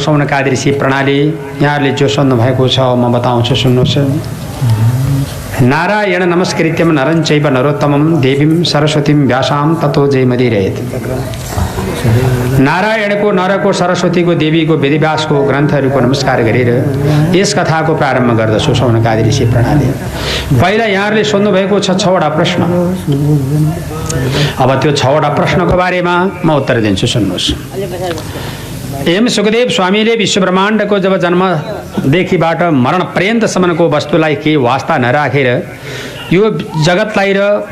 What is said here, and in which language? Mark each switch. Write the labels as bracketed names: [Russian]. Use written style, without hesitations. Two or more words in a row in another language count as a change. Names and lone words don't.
[Nepali] सौनका दृश्य प्रणाली यहाँहरूले जो सोध्नु भएको छ म बताउँछु सुन्नुहोस् [Sanskrit] नारायण नमस्कृत्यम नरं चैव नरोत्तमं देवीं सरस्वतीं व्यासां ततो जयमदिरेत [Nepali] नारायणको नरको सरस्वतीको देवीको वेदव्यासको ग्रन्थहरूको नमस्कार गरेर यस कथाको प्रारम्भ गर्दछु सौनकादि ऋषि प्रणाली पहिला यहाँहरूले सोध्नु भएको छ 6वटा प्रश्न अब त्यो 6वटा प्रश्नको बारेमा म उत्तर दिन्छु सुन्नुहोस् एम सुखदेव स्वामीले विश्व ब्रह्माण्डको जब जन्मदेखिबाट मरण पर्यन्तसम्मको वस्तुलाई केही वास्ता नराखेर यो जगतलाई र